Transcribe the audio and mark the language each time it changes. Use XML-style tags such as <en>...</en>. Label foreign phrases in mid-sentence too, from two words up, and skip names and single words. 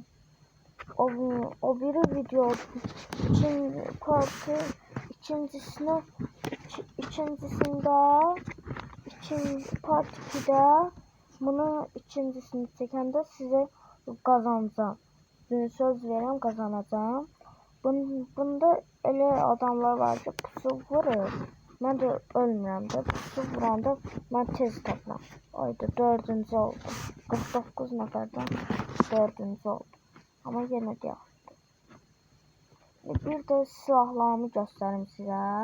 <tr>O biri video ikinci partı ikincisinde part 2'de bunun ikincisini çekende size kazanacağım. Dün söz veriyorum kazanacağım.</tr> <az>Bunda elə adamlar var ki pusu vurur. Mən də ölmürəm də pusu vuranda mən tez tapıram. Ayda 4-cü oldum. 49 nəfərdən 4-cü oldum. Amma yenə də yaxşıdır. Bir də silahlarımı göstərim sizə.</az>